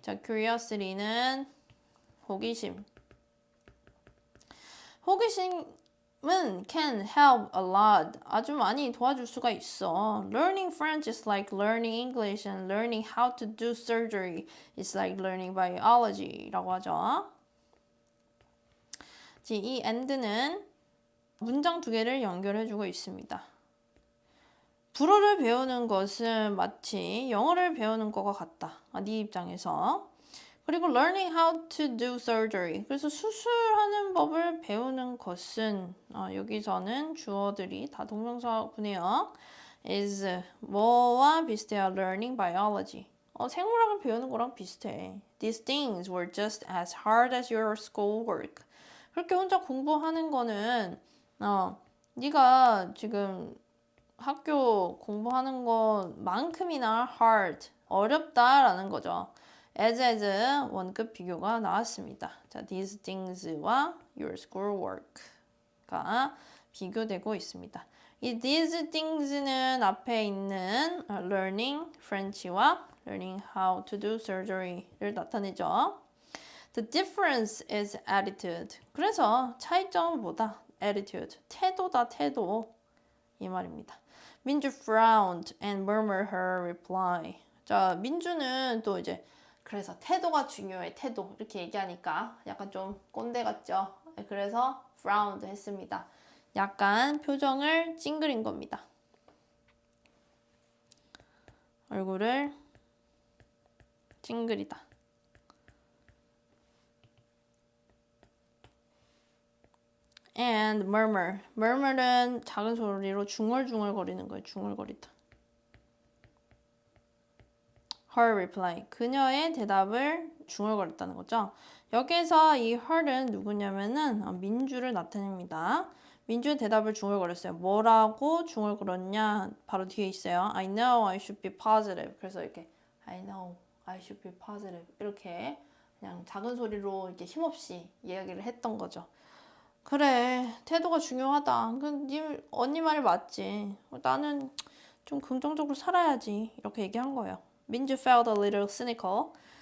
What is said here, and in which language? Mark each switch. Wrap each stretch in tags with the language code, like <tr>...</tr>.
<ko>자, curiosity는 호기심.</ko> <en>호기심은 can help a lot.</en> <ko>아주 많이 도와줄 수가 있어.</ko> <en>Learning French is like learning English and learning how to do surgery is like learning biology</en> <ko>라고 하죠. 이 and는 문장 두 개를 연결해주고 있습니다. 불어를 배우는 것은 마치 영어를 배우는 것과 같다. 네 입장에서.</ko> <en>그리고 learning how to do surgery.</en> <ko>그래서 수술하는 법을 배우는 것은 여기서는 주어들이 다 동명사구네요.</ko> <en>is</en> <ko>뭐와 비슷해요?</ko> <en>learning biology.</en> <ko>생물학을 배우는 거랑 비슷해.</ko> <en>These things were just as hard as your schoolwork.</en> <ko>그렇게 혼자 공부하는 거는 네가 지금 학교 공부하는 것만큼이나 hard, 어렵다라는 거죠. as 원급 비교가 나왔습니다. 자,</ko> <en>these things</en> <ko>와</ko> <en>your schoolwork</en> <ko>가 비교되고 있습니다. 이 these things는 앞에 있는</ko> <en>learning French</en> <ko>와</ko> <en>learning how to do surgery</en> <ko>를 나타내죠.</ko> <en>The difference is attitude.</en> <ko>그래서 차이점은 뭐다? attitude. 태도다, 태도. 이 말입니다.</ko> <en>민주 frowned and murmured her reply.</en> <ko>자, 민주는 또 이제 그래서 태도가 중요해, 태도. 이렇게 얘기하니까 약간 좀 꼰대 같죠? 그래서 frowned 했습니다. 약간 표정을 찡그린 겁니다. 얼굴을 찡그리다.</ko> <en>and murmur.</en> <ko>murmur은 작은 소리로 중얼중얼 거리는 거예요. 중얼거리다.</ko> <en>her reply.</en> <ko>그녀의 대답을 중얼거렸다는 거죠. 여기서 이 her은 누구냐면은 민주를 나타냅니다. 민주의 대답을 중얼거렸어요. 뭐라고 중얼거렸냐? 바로 뒤에 있어요.</ko> <en>I know I should be positive.</en> <ko>그래서 이렇게</ko> <en>I know I should be positive.</en> <ko>이렇게 그냥 작은 소리로 이렇게 힘없이 이야기를 했던 거죠. 그래, 태도가 중요하다. 언니 말이 맞지. 나는 좀 긍정적으로 살아야지. 이렇게 얘기한 거예요.</ko> <en>민주 felt a little cynical.</en>